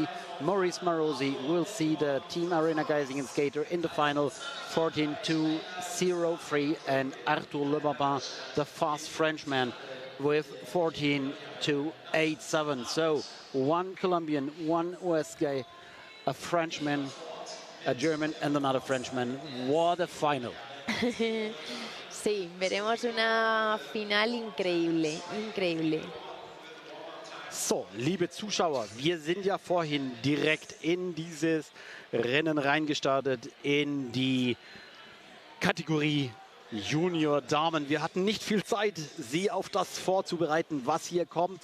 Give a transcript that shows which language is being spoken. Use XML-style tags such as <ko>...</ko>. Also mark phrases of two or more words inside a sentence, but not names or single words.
<en>Maurice Marosi will see the Team Arena Geisingen skater in the final, 14.203. And Arthur Le Babin, the fast Frenchman, with 14.287. So 1 Colombian, 1 US guy, a Frenchman, a German and another Frenchman. What a final.</en> <es>Sí, veremos una final increíble, increíble.</es> <de>So, liebe Zuschauer, wir sind ja vorhin direkt in dieses Rennen reingestartet, in die Kategorie Junior Damen. Wir hatten nicht viel Zeit, Sie auf das vorzubereiten, was hier kommt.</de>